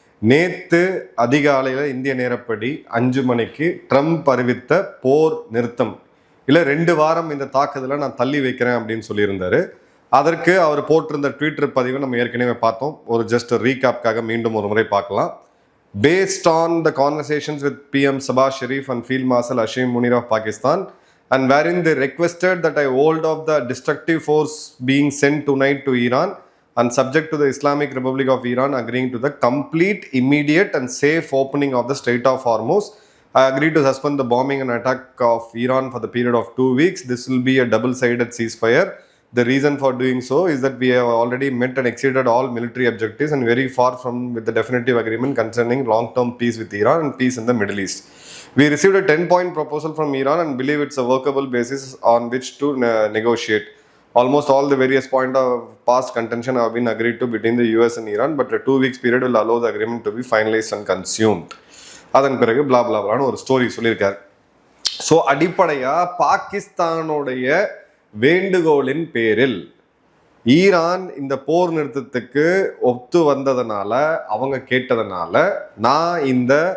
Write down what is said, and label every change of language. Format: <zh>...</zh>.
<ta>நேத்து அதிகாலையில இந்திய நேரப்படி 5 மணிக்கு ட்ரம்ப் அறிவித்த போர் நிறுத்தம் இல்ல 2 வாரம் இந்த தாக்குதலை நான் தள்ளி வைக்கிறேன் அப்படின்னு சொல்லியிருந்தாரு. அதற்கு அவர் போட்டிருந்த ட்விட்டர் பதிவை நம்ம ஏற்கனவே பார்த்தோம். ஒரு ஜஸ்ட் ரீகாப்காக மீண்டும் ஒரு முறை பார்க்கலாம்.</ta> <en>Based on the conversations with PM Sabah Sharif and Field Marshal Hashim Munir of Pakistan, and wherein they requested that I hold off the destructive force being sent tonight to Iran and subject to the Islamic Republic of Iran agreeing to the complete, immediate and safe opening of the Strait of Hormuz. I agree to suspend the bombing and attack of Iran for the period of 2 weeks. This will be a double-sided ceasefire. The reason for doing so is that we have already met and exceeded all military objectives and very far from with the definitive agreement concerning long-term peace with Iran and peace in the Middle East. We received a 10-point proposal from Iran and believe it's a workable basis on which to negotiate. Almost all the various points of past contention have been agreed to between the US and Iran, but a 2 weeks period will allow the agreement to be finalized and consumed.</en> <ta>அதன் பிறகு பிளா பிளா பிளான்னு ஒரு story சொல்லியிருக்காரு. So அடிப்படையாக பாகிஸ்தானுடைய வேண்டுகோளின் பேரில் Iran இந்த போர் நிறுத்தத்துக்கு ஒத்து வந்ததுனால, அவங்க கேட்டதுனால, நான் இந்த</ta>